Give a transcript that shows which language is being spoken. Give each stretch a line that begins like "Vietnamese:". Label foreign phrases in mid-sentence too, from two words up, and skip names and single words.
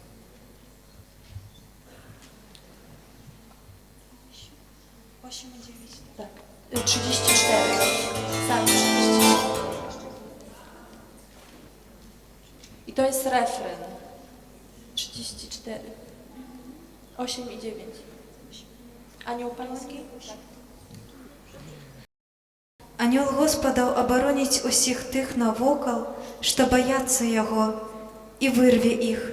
Polish: Tak, 34, Psalm 34. I to jest refren. 34. 8 i 9. Anioł Pański? Tak.
Belarusian: Анёл Господаў абароніць усіх тых навокал, што баяцца Яго, і вырве іх.